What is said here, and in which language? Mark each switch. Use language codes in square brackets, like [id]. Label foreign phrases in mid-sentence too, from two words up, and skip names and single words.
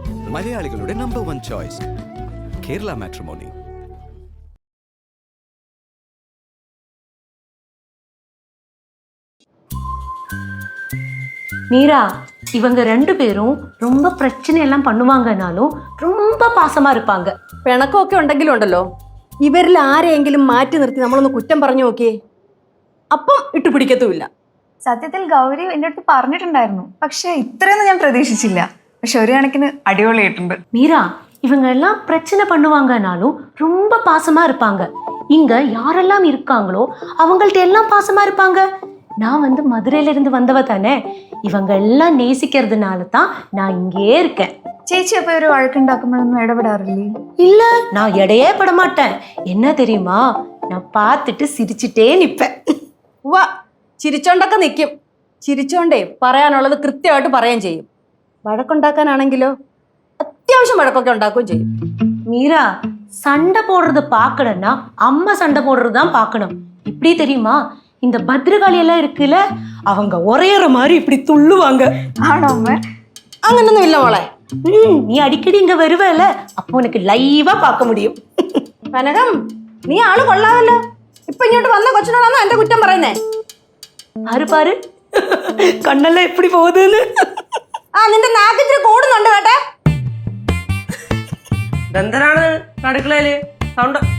[ml] മലയാളികളുടെ നമ്പർ 1 ചോയ്സ് കേരള മാട്രിമോണി. [ta] மீரா, இவங்க ரெண்டு பேரும் ரொம்ப பிரச்சனை எல்லாம் பண்ணுவாங்கனாலும் ரொம்ப பாசமா இருப்பாங்க. [ml] പിണക്കമൊക്കെ ഉണ്ടെങ്കിലും ഉണ്ടല്ലോ, ഇവരിൽ ആരെയെങ്കിലും മാറ്റി നിർത്തി നമ്മളൊന്ന് കുറ്റം പറഞ്ഞു നോക്കിയേ, അപ്പം ഇട്ടുപിടിക്കത്തുമില്ല. സത്യത്തിൽ ഗൗരി എൻ്റെ അടുത്ത് പറഞ്ഞിട്ടുണ്ടായിരുന്നു, പക്ഷെ ഇത്രയൊന്നും ഞാൻ പ്രതീക്ഷിച്ചില്ല. പക്ഷെ ഒരു കണക്കിന് അടിപൊളിയായിട്ടുണ്ട്. [ta] மீரா, இவங்க எல்லாம் பிரச்சனை பண்ணுவாங்கனாலும் ரொம்ப பாசமா இருப்பாங்க. இங்க யாரெல்லாம் இருக்காங்களோ அவங்கள்ட்ட எல்லாம் பாசமா இருப்பாங்க. நான் வந்து மதுரையில இருந்து வந்தவ தானே, இவங்க எல்லாம் நேசிக்கிறதுனால தான் நான் இங்கே இருக்கேன். [ml] ചേച്ചി അപ്പൊ ഒരു വഴക്കുണ്ടാക്കുമ്പോഴൊന്നും ഇടപെടാറില്ലേ? [ta] இல்ல, நான் இடையே பட மாட்டேன். என்ன தெரியுமா, நான் பார்த்துட்டு சிரிச்சுட்டே நிப்பேன். [ml] വാ, ചിരിച്ചോണ്ടൊക്കെ നിൽക്കും. ചിരിച്ചോണ്ടേ പറയാനുള്ളത് കൃത്യമായിട്ട് പറയുകയും ചെയ്യും. വഴക്കുണ്ടാക്കാനാണെങ്കിലോ അത്യാവശ്യം വഴക്കൊക്കെ ഉണ്ടാക്കുകയും ചെയ്യും. [ta] மீரா, சண்டை போடுறது பார்க்கணும்னா அம்மா சண்டை போடுறது தான் பார்க்கணும். இப்படி தெரியுமா, இந்த பத்ரகாளி எல்லாம் இருக்குல்ல, அவங்க ஒரேற மாதிரி இப்படி துள்ளுவாங்க. [ml] ആണോ അമ്മ? അങ്ങനൊന്നും ഇല്ല മോളെ. [ta] நீ அடிக்கடி இங்க வருவல, அப்போ உனக்கு லைவா பார்க்க முடியும். [ml] കനകം, നീ ആള് കൊള്ളാമല്ലോ. ഇപ്പൊ ഇങ്ങോട്ട് വന്ന കൊച്ചിനോടാണോ എന്റെ കുറ്റം പറയുന്നേ? [ta] பாரு பாரு, [ml] കണ്ണെല്ലാം எப்படி പോകുന്നു. നിന്റെ നാക്കിച്ചിരി കൂടുന്നുണ്ട് കേട്ടെ. എന്തിനാണ് അടുക്കളയില് സൗണ്ട്?